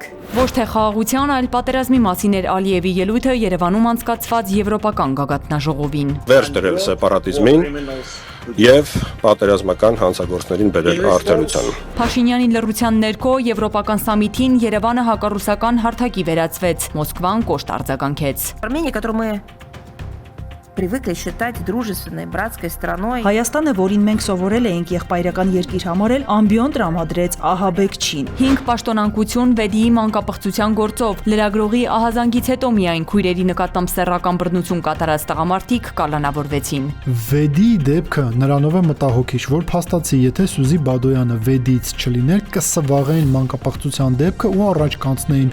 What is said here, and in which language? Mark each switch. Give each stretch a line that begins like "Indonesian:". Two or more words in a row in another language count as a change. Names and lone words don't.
Armenian: Ոչ թե խաղաղության, այլ պատերազմի մասին էր Ալիևի ելույթը Երևանում անցկացված Եվրոպական գագաթնաժողովին։ Վերջ դրել սեպարատիզմին եւ պատերազմական հանցագործներին բերել արդարության։ Փաշինյանի լռության ներքո Եվրոպական սամիթին Երևանը հակառուսական հարթակի վերածվեց, Մոսկվան կոշտ արձագանքեց։
Russian: Привыкли считать дружественной, братской страной.
Armenian: Հայաստանը, որին մենք սովորել էինք եղբայրական երկիր համարել, ամբիոն տրամադրեց ահաբեկչին։ 5 պաշտոնանկություն Վեդիի մանկապղծության գործով լրագրողի ահազանգից հետո միայն քույրերի նկատմամբ սեռական բռնություն կատարած տղամարդիկ կալանավորվեցին։ Վեդիի դեպքը նրանով է մտահոգիչ, որ փաստացի, եթե Սյուզի Բադոյանը Վեդիից չլիներ, կսվաղեին մանկապղծության դեպքը ու առաջ կանցնեին։